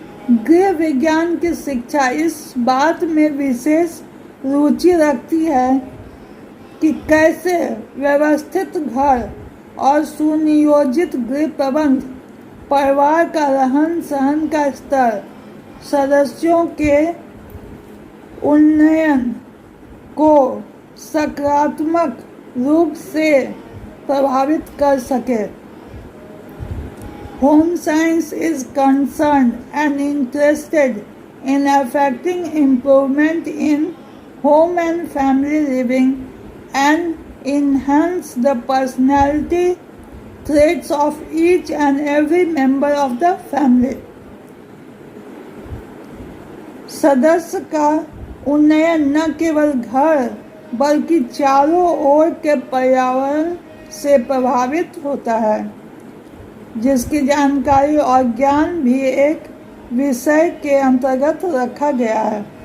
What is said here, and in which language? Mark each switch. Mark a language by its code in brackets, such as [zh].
[hi] गृह विज्ञान की शिक्षा इस बात में विशेष रुचि रखती है कि कैसे व्यवस्थित घर और सुनियोजित गृह प्रबंध, परिवार का रहन सहन का स्तर, सदस्यों के उन्नयन को सकारात्मक रूप से प्रभावित कर सके। [en] Home science is concerned and interested in affecting improvement in home and family living and enhance the personality traits of each and every member of the family। [hi] सदस्य का उन्नयन न केवल घर बल्कि चारों ओर के पर्यावरण से प्रभावित होता है, जिसकी जानकारी और ज्ञान भी एक विषय के अंतर्गत रखा गया है।